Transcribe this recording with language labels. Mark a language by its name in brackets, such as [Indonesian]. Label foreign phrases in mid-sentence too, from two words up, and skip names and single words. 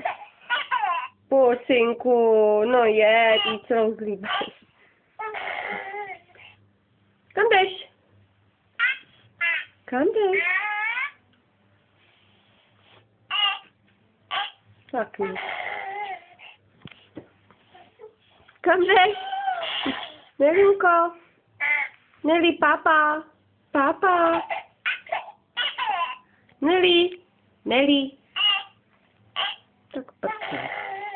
[Czech] Pusinku, no je, ty celou zlíbáš. Kam jdeš? Kam jdeš? Tak nic. Kam jdeš? Nelinko? Neli, papa? Papa? Neli? Neli? Tak prce.